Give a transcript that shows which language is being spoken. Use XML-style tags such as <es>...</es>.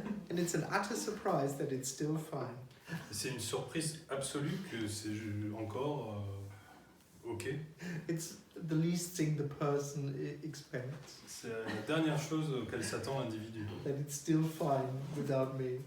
<en>And it's an utter surprise that it's still fine.</en> <fr>C'est une surprise absolue que c'est encore ok.</fr> <en>It's the least thing the person expects.</en> <fr>C'est la dernière chose auquel s'attend l'individu.</fr> <en>That it's still fine without me.</en>